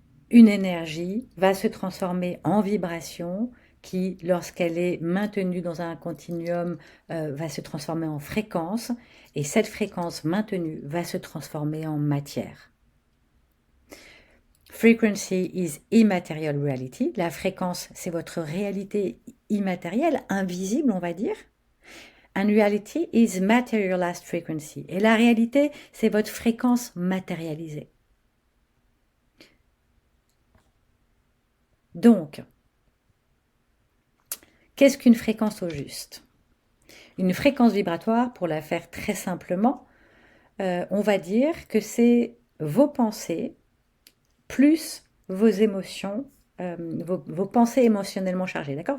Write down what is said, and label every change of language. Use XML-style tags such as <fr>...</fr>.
<fr>Une énergie va se transformer en vibration qui, lorsqu'elle est maintenue dans un continuum, va se transformer en fréquence, et cette fréquence maintenue va se transformer en matière.</fr> <en>Frequency is immaterial reality.</en> <fr>La fréquence, c'est votre réalité immatérielle, invisible, on va dire.</fr> <en>And reality is materialized frequency.</en> <fr>Et la réalité, c'est votre fréquence matérialisée. Donc, qu'est-ce qu'une fréquence au juste? Une fréquence vibratoire, pour la faire très simplement, on va dire que c'est vos pensées plus vos émotions, vos pensées émotionnellement chargées, d'accord?</fr>